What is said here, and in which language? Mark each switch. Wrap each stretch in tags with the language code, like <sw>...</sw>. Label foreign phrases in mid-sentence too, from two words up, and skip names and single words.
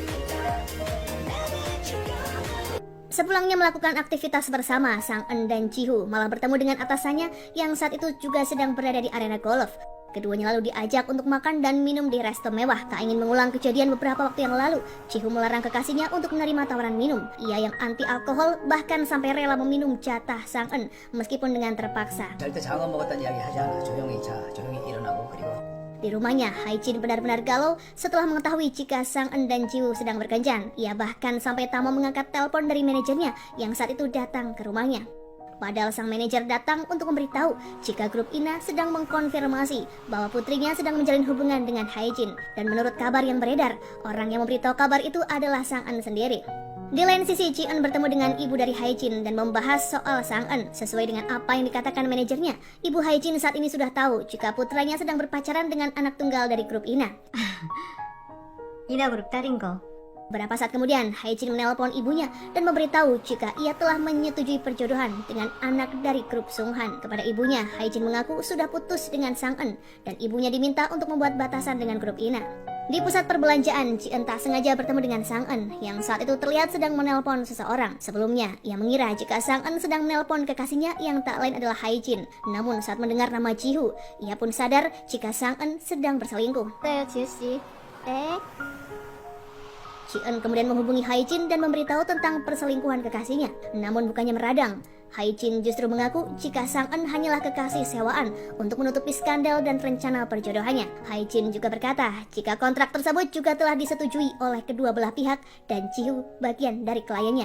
<id>Sepulangnya melakukan aktivitas bersama, Sang-eun dan Jihu malah bertemu dengan atasannya yang saat itu juga sedang berada di arena golf. Keduanya lalu diajak untuk makan dan minum di resto mewah. Tak ingin mengulang kejadian beberapa waktu yang lalu, Jihu melarang kekasihnya untuk menerima tawaran minum. Ia yang anti alkohol bahkan sampai rela meminum jatah Sang-eun meskipun dengan terpaksa.</id> <ko>절대 장어 먹었다는 이야기 하지 않아. 조용히 일어나고 그리고</ko> <id>Di rumahnya, Hae-jin benar-benar galau setelah mengetahui jika Sang-eun dan Jihu sedang berkencan. Ia bahkan sampai tak mau mengangkat telepon dari manajernya yang saat itu datang ke rumahnya. Padahal sang manajer datang untuk memberitahu jika grup Ina sedang mengkonfirmasi bahwa putrinya sedang menjalin hubungan dengan Hae-jin. Dan menurut kabar yang beredar, orang yang memberitahu kabar itu adalah Sang-eun sendiri. Di lain sisi, Ji-eun bertemu dengan ibu dari Hae-jin dan membahas soal Sang-eun. Sesuai dengan apa yang dikatakan manajernya, ibu Hae-jin saat ini sudah tahu jika putranya sedang berpacaran dengan anak tunggal dari grup Ina.</id> <ko>이나 그룹 딸인 거.</ko> <id>Beberapa saat kemudian, Hae-jin menelpon ibunya dan memberitahu jika ia telah menyetujui perjodohan dengan anak dari grup Sunghan. Kepada ibunya, Hae-jin mengaku sudah putus dengan Sang-eun dan ibunya diminta untuk membuat batasan dengan grup Ina. Di pusat perbelanjaan, Ji-eun tak sengaja bertemu dengan Sang-eun yang saat itu terlihat sedang menelpon seseorang. Sebelumnya, ia mengira jika Sang-eun sedang menelpon kekasihnya yang tak lain adalah Hae-jin. Namun saat mendengar nama Jihu, ia pun sadar jika Sang-eun sedang berselingkuh.</id> <ko>네, 지우 씨. 네.</ko> <id>Ji-eun kemudian menghubungi Hae-jin dan memberitahu tentang perselingkuhan kekasihnya. Namun bukannya meradang, Hae-jin justru mengaku jika Sang-eun hanyalah kekasih sewaan untuk menutupi skandal dan rencana perjodohannya. Hae-jin juga berkata jika kontrak tersebut juga telah disetujui oleh kedua belah pihak dan Jihu bagian dari kliennya.</id>